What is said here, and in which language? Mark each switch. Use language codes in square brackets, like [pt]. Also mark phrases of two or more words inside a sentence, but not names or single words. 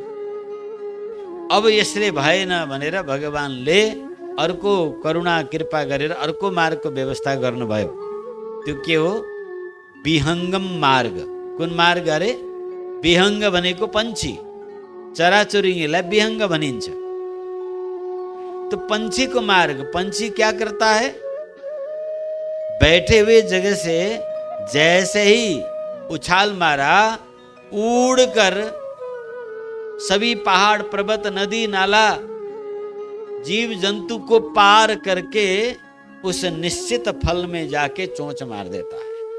[ne] अब यसले भएन भनेर भगवानले अर्को करुणा कृपा गरेर अर्को मार्गको व्यवस्था गर्नुभयो। त्यो के हो? विहङ्गम मार्ग। कुन मार्ग अरे? विहङ्ग भनेको पंछी, चराचुरुङ्गीलाई विहङ्ग भनिन्छ। [hi] तो पंछी को मार्ग, पंछी क्या करता है? बैठे हुए जगह से जैसे ही उछाल मारा, उड़कर सभी पहाड़ पर्वत नदी नाला जीव जंतु को पार करके उस निश्चित फल में जाके चोंच मार देता है।